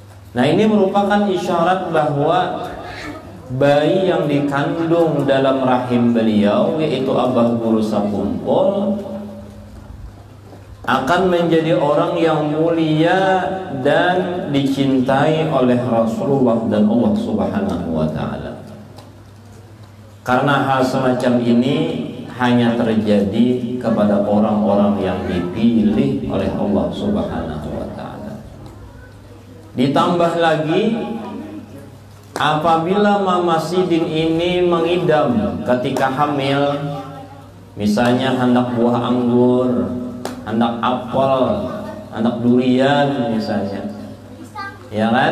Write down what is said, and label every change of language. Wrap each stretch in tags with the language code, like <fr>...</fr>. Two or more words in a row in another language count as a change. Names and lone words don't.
<id>Nah, ini merupakan isyarat bahwa bayi yang dikandung dalam rahim beliau, yaitu Abah Guru Sakumpul, akan menjadi orang yang mulia dan dicintai oleh Rasulullah dan Allah</id> <ar>سبحانه وتعالى.</ar> <id>Karena hal semacam ini hanya terjadi kepada orang-orang yang dipilih oleh Allah</id> <ar>سبحانه وتعالى.</ar> <id>Ditambah lagi, apabila Mama Sidin ini mengidam ketika hamil, misalnya hendak buah anggur, hendak apel, hendak durian misalnya, ya kan?</id>